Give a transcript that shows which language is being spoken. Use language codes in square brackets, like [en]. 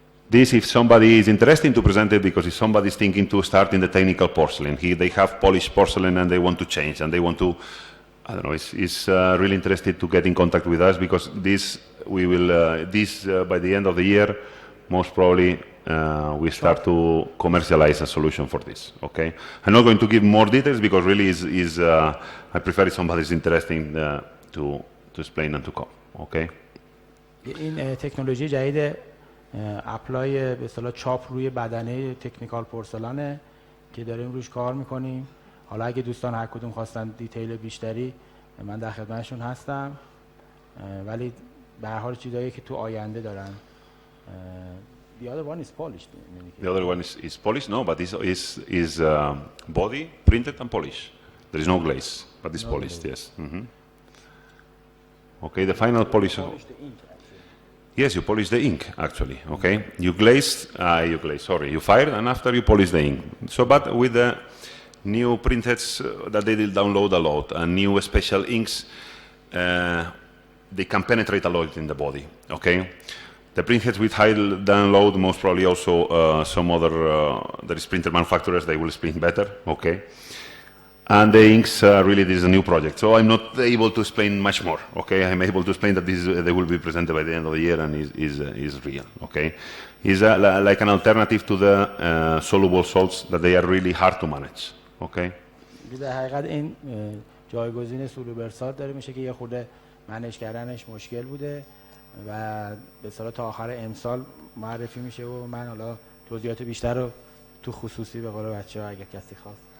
[en] This, if somebody is interested to present it, because if somebody is thinking to start in the technical porcelain, they have polished porcelain and they want to change, and they want to, I don't know, is really interested to get in contact with us, because this we will by the end of the year, most probably we start to commercialize a solution for this. Okay, I'm not going to give more details because really I prefer if somebody is interested to explain and to come. Okay. [fa] این تکنولوژی جدید اپلای به اصطلاح چاپ روی بدنه تکنیکال پورسلانه که داریم روش کار میکنیم. حالا اگه دوستان هر کدوم خواستن دیتیل بیشتری من در خدمتشون هستم، ولی به هر حال چیزایی که تو آینده دارن. [en] The other one is polished. The other one is polished, no, but is body printed and polished. There is no glaze, but it's polished, yes. Mm-hmm. Okay, the final polish. You polish the ink, yes, you polish the ink, actually, okay? You you fired, and after you polish the ink. So, but with the new printheads that they will download a lot, and new special inks, they can penetrate a lot in the body, okay? The printheads with high download, most probably also some other, there is printer manufacturers, they will print better, okay? And the inks, really, this is a new project. So I'm not able to explain much more, okay? I'm able to explain that they will be presented by the end of the year and is real, okay? It's like an alternative to the soluble salts that they are really hard to manage, okay? [fa] در حقیقت این جایگزین سولوبل سالت داره میشه که یه خورده منیج کردنش مشکل بوده و به اصطلاح تا آخر امسال معرفی میشه و من حالا توضیحات بیشتر رو تو خصوصی به قول بچه‌ها اگه کسی خواست.